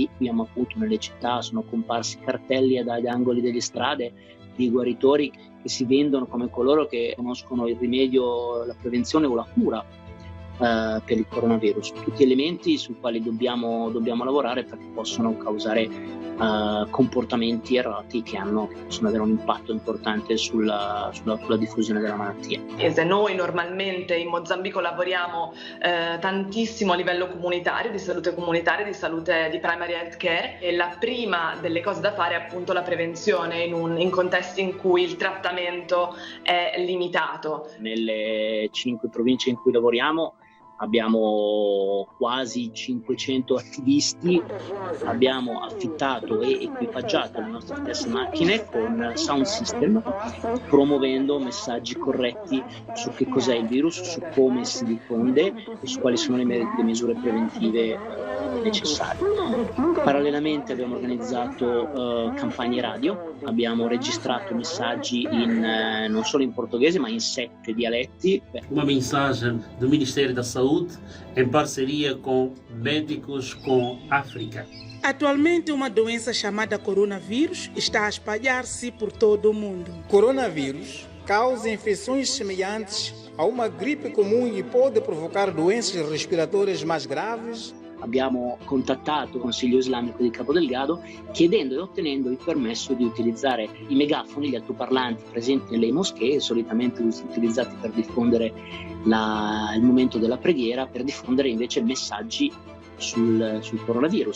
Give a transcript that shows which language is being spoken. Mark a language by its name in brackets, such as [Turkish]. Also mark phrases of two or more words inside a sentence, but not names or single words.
[Italian] Abbiamo appunto nelle città sono comparsi cartelli agli angoli delle strade di guaritori che si vendono come coloro che conoscono il rimedio, la prevenzione o la cura per il coronavirus, tutti elementi sui quali dobbiamo lavorare perché possono causare comportamenti errati che possono avere un impatto importante sulla diffusione della malattia. Noi normalmente in Mozambico lavoriamo tantissimo a livello comunitario, di salute comunitaria, di salute di [English] primary health care, [Italian] e la prima delle cose da fare è appunto la prevenzione in contesti in cui il trattamento è limitato. Nelle 5 province in cui lavoriamo abbiamo quasi 500 attivisti, abbiamo affittato e equipaggiato le nostre stesse macchine con [English] sound system, [Italian] promuovendo messaggi corretti su che cos'è il virus, su come si diffonde e su quali sono le misure preventive necessarie. Parallelamente abbiamo organizzato campagne radio, abbiamo registrato messaggi non solo in portoghese ma in 7 dialetti. [Portuguese] Uma mensagem do Ministério da Saúde Saúde, em parceria com Médicos com África. Atualmente, uma doença chamada coronavírus está a espalhar-se por todo o mundo. Coronavírus causa infecções semelhantes a uma gripe comum e pode provocar doenças respiratórias mais graves. [Italian] Abbiamo contattato il Consiglio Islamico di Cabo Delgado chiedendo e ottenendo il permesso di utilizzare i megafoni, gli altoparlanti presenti nelle moschee, solitamente utilizzati per diffondere il momento della preghiera, per diffondere invece messaggi sul coronavirus.